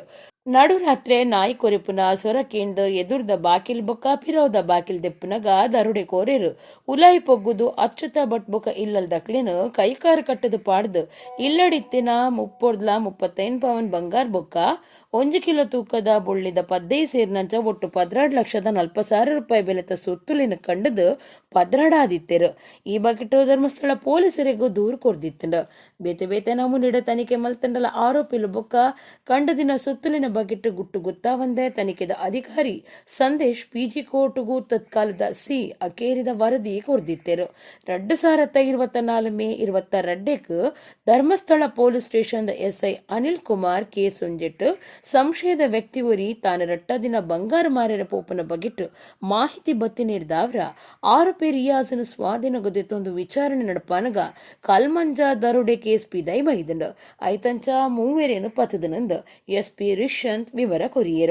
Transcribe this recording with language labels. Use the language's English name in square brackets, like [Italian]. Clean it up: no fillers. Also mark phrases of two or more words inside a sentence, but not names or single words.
[Tulu] ನಡುರಾತ್ರೆ ನಾಯಿ ಕೊರೆಪುನ ಸೊರಕೇಂದು ಎದುರ್ದ ಬಾಕಿಲ್ ಬೊಕ್ಕ ಪಿರೋದ ಬಾಕಿಲ್ ದೆಪ್ಪುನಗ ದರುಡೆ ಕೋರೆರು ಉಲಾಯಿ ಪೊಗ್ಗುದು ಅಚ್ಯುತ ಭಟ್ ಬೊಕ್ಕ ಇಲ್ಲಲ್ದಕ್ಲೇನು ಕೈಕಾರು ಕಟ್ಟದು ಪಾಡ್ದು ಇಲ್ಲಡಿತ್ತಿನ 35 ಪವನ್ ಬಂಗಾರ್ ಬೊಕ್ಕ 1 ಕಿಲೋ ತೂಕದ ಬೊಳ್ಳಿದ ಪದ್ದೆ ಸೇರ್ನಂಚ ಒಟ್ಟು 12,40,000 ರೂಪಾಯಿ ಬೆಲೆತ ಸುತ್ತುಲಿನ ಕಂಡದು ಪದ್ರಾಡಾದಿತ್ತೆರು. ಈ ಬಗೆಟು ಧರ್ಮಸ್ಥಳ ಪೊಲೀಸರಿಗೂ ದೂರು ಕೊರ್ದಿತ್ತಂಡು. ಬೇತೆ ಬೇತೆ ನಮೂನಿಡ ತನಿಖೆ ಮಲ್ತಂಡಲ ಆರೋಪಿಲು ಬೊಕ್ಕ ಕಂಡದಿನ ಸುತ್ತಲಿನ ಬಗೆಟ್ಟು ಗುಟ್ಟು ಗೊತ್ತಾವಂದೆ ತನಿಖೆದ ಅಧಿಕಾರಿ ಸಂದೇಶ್ ಪಿಜಿ ಕೋರ್ಟ್ಗೂ ತತ್ಕಾಲದ ಸಿ ಅಕೇರಿದ ವರದಿ ಕೊರ್ದಿತ್ತೆರು. 2024 ಮೇ 22 ಧರ್ಮಸ್ಥಳ [English] police station SI [Tulu] ಅನಿಲ್ ಕುಮಾರ್ ಕೇಸ್ ಉಂಜೆಟ್ಟು ಸಂಶಯದ ವ್ಯಕ್ತಿ ಒರಿ ತಾನು ರಟ್ಟದಿನ ಬಂಗಾರ ಮಾರ್ಯರ ಪೋಪನ ಬಗೆಟ್ಟು ಮಾಹಿತಿ ಬತ್ತಿ ನೀಡಿದವ್ರ ಆರೋಪಿ ರಿಯಾಜನ ಸ್ವಾಧೀನಗೊದೆ ತೊಂದು ವಿಚಾರಣೆ ನಡಪಾನಗ ಕಲ್ಮಂಜ ದರೋಡೆ ಕೇಸ್ ಪಿದೈ ಬೈದಂಡು ಐತಂಚ ಮೂವೇರೇನು ಪತದನಂದು ಎಸ್ಪಿ ರಿಷಂತ್ ವಿವರ ಕೊರಿಯರು.